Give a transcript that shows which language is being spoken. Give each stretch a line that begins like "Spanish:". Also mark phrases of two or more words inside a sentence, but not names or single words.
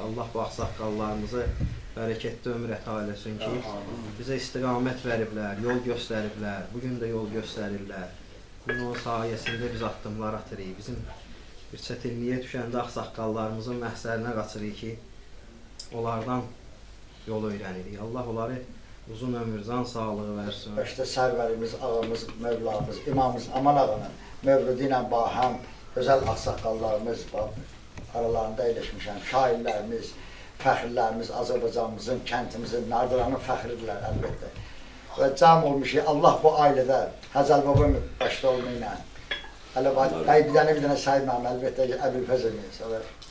Azerbaijani: Allah bu ağsaqqallarımızı bərəkətli ömür əta eləsin ki, bizə istiqamət veriblər, yol göstəriblər, bugün də yol göstərirlər. Bunun o sayəsində biz addımlar atırıq. Bizim bir çətinliyə düşəndə ağsaqqallarımızın məhsərinə qaçırıq ki, onlardan yol öyrənirik. Allah onları uzun ömür, can sağlığı versin. İşte sərvərimiz, ağamız, mövlamız, imamımız Aman ağanın mövludi ilə bahəm, gözəl ağsaqqallarımız aralarında eləşmişəm, şairlərimiz, fəxrlərimiz, Azərbaycanımızın, kəntimizin, Nardıranın fəxridirlər əlbəttə. Və cəm olmuşuq, Allah bu ailədə Həzəl babam başda olmayla, hələ bir dənə saymam, əlbəttə Əbülfəzəliyə səvər.